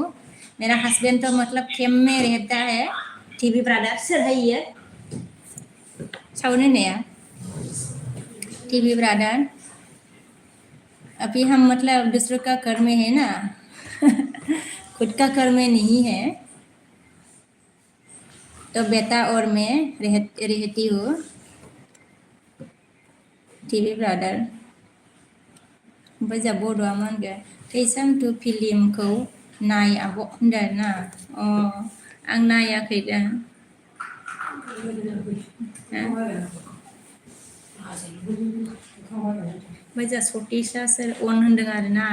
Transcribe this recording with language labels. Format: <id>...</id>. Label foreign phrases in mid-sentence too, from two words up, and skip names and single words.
<hi>मेरा हस्बैंड तो मतलब खेम में रहता है।</hi> <en>TV brother</en> <hi>सर है ये साउंड नया</hi> <en>TV brother.</en> <hi>अभी हम मतलब दूसरों का घर में है ना खुद का घर में नहीं है। तो बेटा और मैं रहती हूँ</hi> <en>TV brother.</en> <brx>ओमफ्राय जा बड'आ मा होनगोन थैसाम टु फिल्मखौ नाय आब' होनदों ना। आं नायाखै दा। ओमफ्राय जा सतीशा सोर अन होनदों आरो ना।</brx>